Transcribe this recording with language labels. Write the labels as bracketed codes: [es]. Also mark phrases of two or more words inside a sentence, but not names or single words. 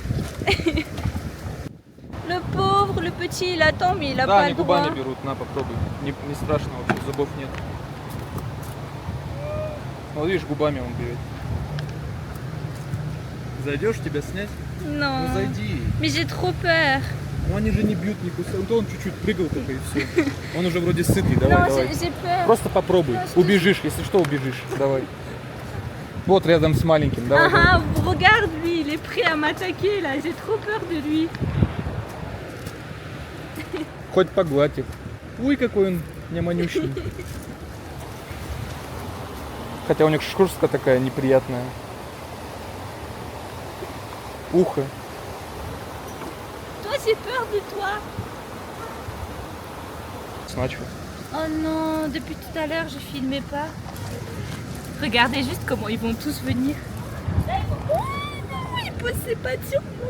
[fr] Le pauvre, le petit, il attend, mais il a [ru] Да, [fr] pas [ru] они [fr] le droit. [ru] губами берут, на, попробуй. Не страшно вообще, зубов нет. Вот видишь, губами он берет. Зайдешь, тебя снять? [fr] Non. [ru] Ну зайди. [fr] Mais j'ai trop peur. [ru] Ну они же не бьют, не кусают. Он чуть-чуть прыгал только и все. Он уже вроде сытый, давай, [fr] Non, [ru] давай. [fr] j'ai peur. [ru] Просто попробуй. Убежишь, если что, убежишь. Давай. Вот рядом с маленьким, давай. давай. [fr] Ah, regarde lui, il est prêt à m'attaquer là, j'ai trop peur de lui. [ru] Хоть погладь их. Ой, какой он няманющий. Хотя у них шкурка такая неприятная. Ухо. [fr] Toi, j'ai peur de toi. [ru] Значит. [fr] Oh non, depuis tout à l'heure, je filmais pas. Regardez juste comment ils vont tous venir. Oh non, il pose ses pattes sur moi.